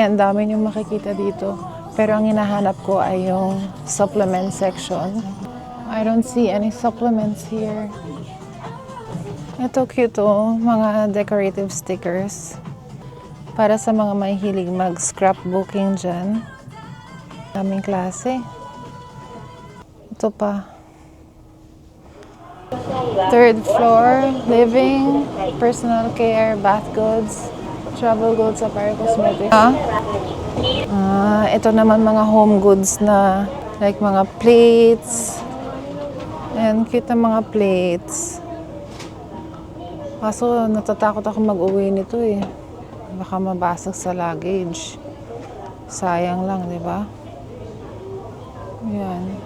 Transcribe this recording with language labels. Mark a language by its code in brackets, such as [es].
[tl] Ang dami nyo makikita dito. Pero ang hinahanap ko ay yung supplement section. [en] I don't see any supplements here. [tl] Ito cute oh. Mga decorative stickers. Para sa mga may hilig mag-scrapbooking dyan. Daming klase. Ito pa. [en] Third floor, living, personal care, bath goods, travel goods, apparel, cosmetics. [tl] Ito naman mga home goods na like mga plates. Ayan, cute na mga plates. Kaso natatakot ako mag-uwi nito eh. Baka mabasag sa luggage. Sayang lang, di ba? Yan.